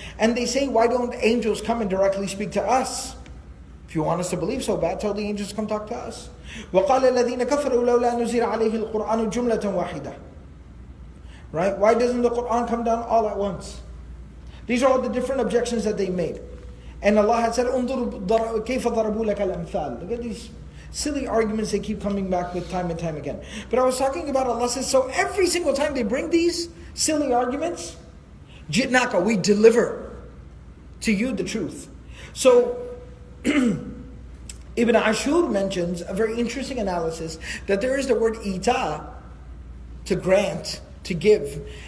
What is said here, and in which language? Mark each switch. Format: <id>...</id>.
<en>And they say, why don't angels come and directly speak to us? If you want us to believe so bad, tell the angels to come talk to us.</en> <ar>وَقَالَ الَّذِينَ كَفَرُوا لَوْلَا نُزِلَ عَلَيْهِ الْقُرْآنُ جُمْلَةً وَاحِدَةً.</ar> <en>Right? Why doesn't the Quran come down all at once? These are all the different objections that they made. And Allah had said,</en> <ar>انظر كيف ضربوا لك الأمثال.</ar> <en>Look at these silly arguments they keep coming back with time and time again. But I was talking about, Allah says, so every single time they bring these silly arguments, جِئْنَاكَ, we deliver to you the truth. So, Ibn Ashur mentions a very interesting analysis that there is the word ita, to grant, to give.</en>